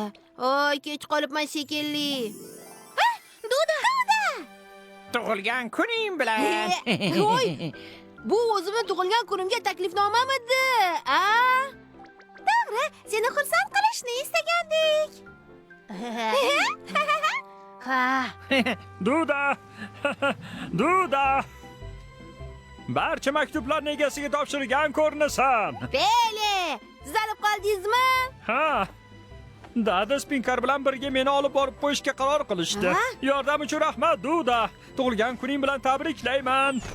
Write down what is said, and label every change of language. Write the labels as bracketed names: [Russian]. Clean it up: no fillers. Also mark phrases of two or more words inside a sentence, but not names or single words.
[Uzbek] Oy, kech qolibman shekilli. Duda! Tug'ilgan kuning bilan. Voy, bu o'zimni tug'ilgan kunimga taklifnomamidi? To'g'ri, seni xursand qilishni istagandik. Ha. Duda! Duda! Barcha maktublarni egasiga topshirgan ko'rinasan. Pele, siz olib qoldingizmi? Ha. Dada Spinkar bilan birga meni olib borib qo'yishga qaror qilishdi. Ha? Yordam uchun rahmat, Duda. Tug'ilgan kuning bilan tabriklayman.